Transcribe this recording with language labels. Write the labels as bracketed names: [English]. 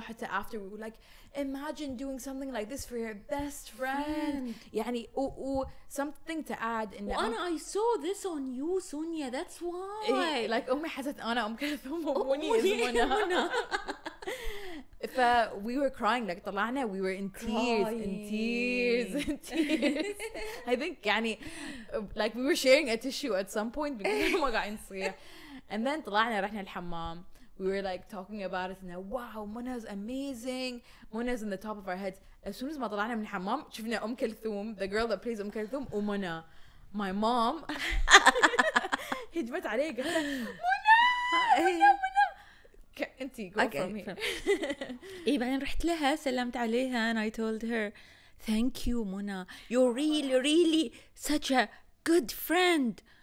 [English] حتى after we were like imagine doing something like this for your best friend. يعني something to add in I saw this on you Sonia, that's why. [Arabic] like أمي حست أنا أم كلثوم ومنى منى. [English] we were crying like طلعنا we were in tears. I think يعني like we were sharing a tissue at some point because [Arabic] ما قاعدين نصيح. [English] and then [Arabic] طلعنا رحنا الحمام. [English] we were like talking about it and wow Mona's amazing, Mona's in the top of our heads. as soon as [Arabic] ما طلعنا من الحمام شفنا أم كلثوم, [English] the girl that plays [Arabic] أم كلثوم ومنى. [English] my mom [Arabic] هجمت عليه قالت منى انتي [English] go from here. [Arabic] بعدين رحت لها سلمت عليها [English] and I told her thank you Mona, you're really such a good friend.